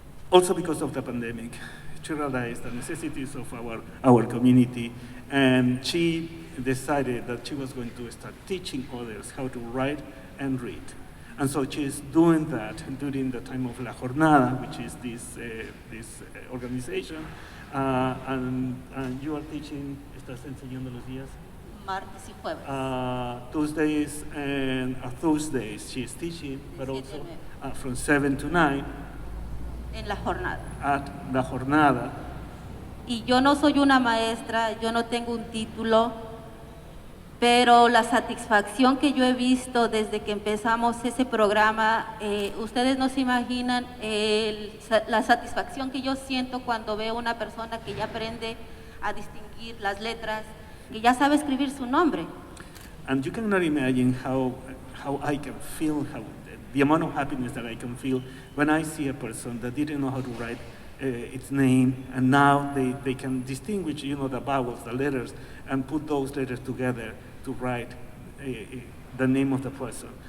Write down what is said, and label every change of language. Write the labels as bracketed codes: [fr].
[en] Also because of the pandemic, she realized the necessities of our community, and she decided that she was going to start teaching others how to write and read. And so she's doing that during the time of La Jornada, which is this organization. And you are teaching, [es] ¿estás enseñando los días? Martes y jueves. [en] Tuesdays and Thursdays she's teaching, but also from 7 to 9. [es] En La Jornada. [en] At La Jornada. [es] Y yo no soy una maestra, yo no tengo un título, pero la satisfacción que yo he visto desde que empezamos ese programa, ustedes no se imaginan la satisfacción que yo siento cuando veo una persona que ya aprende a distinguir las letras, que ya sabe escribir su nombre. [en] And you cannot imagine how I can feel, the amount of happiness that I can feel when I see a person that didn't know how to write its name, and now they can distinguish, the vowels, the letters, and put those letters together to write the name of the person.